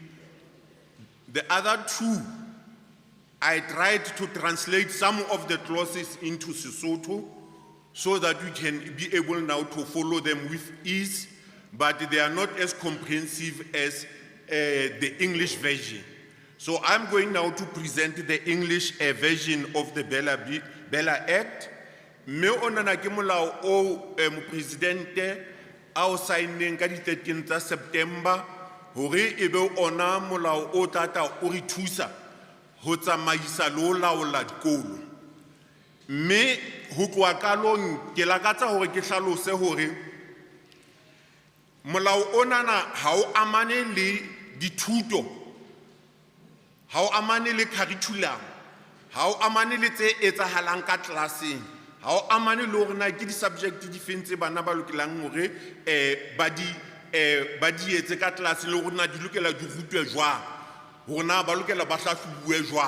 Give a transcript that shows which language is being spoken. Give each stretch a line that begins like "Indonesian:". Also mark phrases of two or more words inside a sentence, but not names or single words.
English: The other 2, I tried to translate some of the clauses into Sesotho so that we can be able now to follow them with ease, but they are not as comprehensive as the English version. So I'm going now to present the English version of the Bella Act.
Southern Sotho: Me onana ke molao o Mopresidente a o signeng ka di 13 September hore ebe ona molao o tata o re thusa ho tsamaisa le ho laola dikolo. Me ho tloha qalong ke lakatsa hore ke hlalose hore molao onana ha o amane le dithuto, ha o amane le curriculum, ha o amane le tse etsahalang ka tlelaseng, ha o amane le hore na ke di subject di feng tse bana ba lokelang hore ba di etse ka tlase le hore na di lokela di rutwe jwang, hore na ba lokela ba hlahlobuwe jwang.